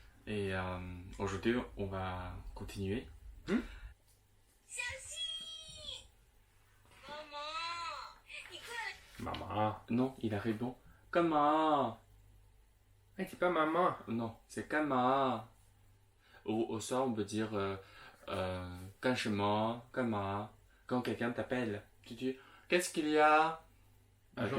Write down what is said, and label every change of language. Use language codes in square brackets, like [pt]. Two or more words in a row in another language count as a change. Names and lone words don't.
[fr] Et aujourd'hui, on va continuer. Hmm? [zh] 小新，妈妈，你快来！ [fr] Maman. Non, il a répond Kama. Ah, c'est pas maman. Non, c'est Kama. Au soir, on peut dire [zh] 干什么，干嘛. [fr] Quand quelqu'un t'appelle, tu dis Qu'est-ce qu'il y a Ah, genre.